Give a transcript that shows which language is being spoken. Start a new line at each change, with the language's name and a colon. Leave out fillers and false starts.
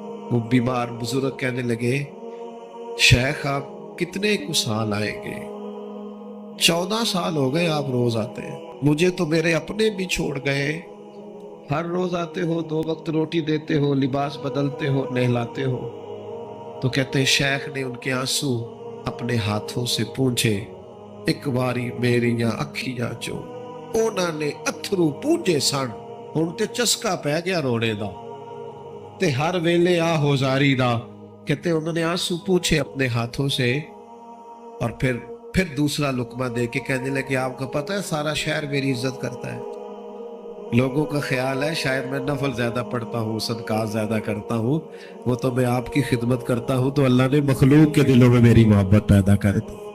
Urdu: وہ بیمار بزرگ کہنے لگے شیخ آپ کتنے کو سال آئیں گے؟ 14 سال ہو گئے آپ روز آتے ہیں. مجھے تو میرے اپنے بھی چھوڑ گئے. ہر روز آتے ہو، 2 وقت روٹی دیتے ہو، لباس بدلتے ہو، نہلاتے ہو. تو کہتے شیخ نے ان کے آنسو اپنے ہاتھوں سے پونچھے.
Punjabi: ایک باری میریاں اکھیاں چو اونا نے اتھرو پونجے سن، ہن تے چسکا پہ گیا رونے دا تے ہر ویلے آ ہوزاری دا.
Urdu: کہتے انہوں نے آنسو پوچھے اپنے ہاتھوں سے اور پھر دوسرا لقمہ دے کے کہنے لگے آپ کو پتہ ہے سارا شہر میری عزت کرتا ہے. لوگوں کا خیال ہے شاید میں نفل زیادہ پڑھتا ہوں، صدقات زیادہ کرتا ہوں، وہ تو میں آپ کی خدمت کرتا ہوں تو اللہ نے مخلوق کے دلوں میں میری محبت پیدا کر دی.